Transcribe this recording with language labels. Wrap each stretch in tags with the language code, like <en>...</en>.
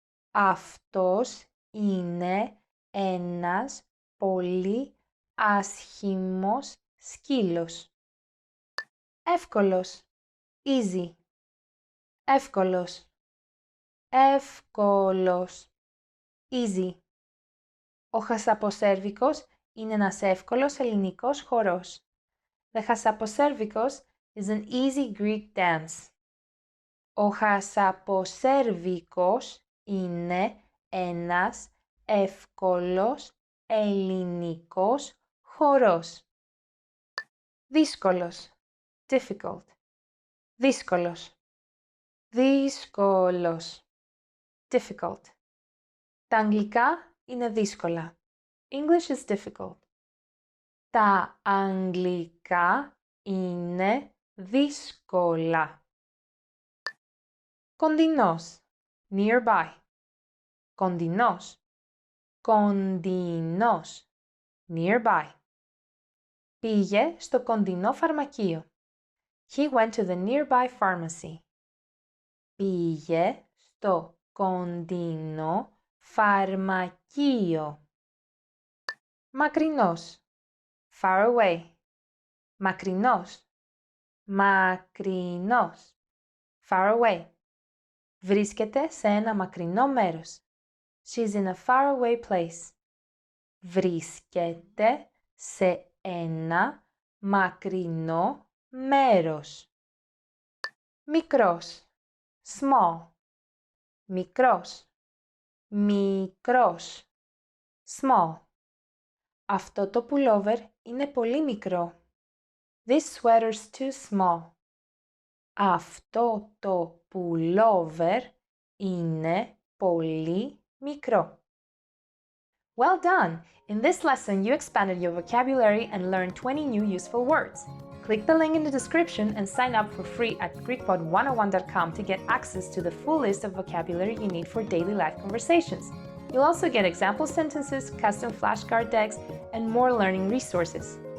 <el>Αυτός είναι ένας πολύ άσχημος σκύλος. Εύκολος.</el> <en>Easy.</en> <el>Εύκολος. Εύκολος.</el> <en>Easy.</en> <el>Ο χασαποσέρβικος είναι ένας εύκολος ελληνικός χορός.</el> <en>The χασαποσέρβικος is an easy Greek dance.</en> <el>Ο χασαποσέρβικος είναι ένας εύκολος ελληνικός χορός. Δύσκολος.</el> <en>Difficult.</en> <el>Δύσκολος. Δύσκολος.</el> <en>Difficult.</en> <el>Τα αγγλικά είναι δύσκολα.</el> <en>English is difficult.</en> <el>Τα αγγλικά είναι δύσκολα. Κοντινός.</el> <en>Nearby.</en> <el>Κοντινός. Κοντινός.</el> <en>Nearby.</en> <el>Πήγε στο κοντινό φαρμακείο.</el> <en>He went to the nearby pharmacy.</en> <el>Πήγε στο κοντινό φαρμακείο. Μακρινός.</el> <en>Far away.</en> <el>Μακρινός. Μακρινός.</el> <en>Far away.</en> <el>Βρίσκεται σε ένα μακρινό μέρος.</el> <en>She's in a far away place.</en> <el>Βρίσκεται σε ένα μακρινό μέρος. Μικρός.</el> <en>Small.</en> <el>Μικρός. Μικρός.</el> <en>Small.</en> <el>Αυτό το pullover είναι πολύ μικρό.</el> <en>This sweater's too small.</en> <el>Αυτό το pullover είναι πολύ μικρό.</el> <en>Well done! In this lesson, you expanded your vocabulary and learned 20 new useful words. Click the link in the description and sign up for free at GreekPod101.com to get access to the full list of vocabulary you need for daily life conversations. You'll also get example sentences, custom flashcard decks, and more learning resources.</en>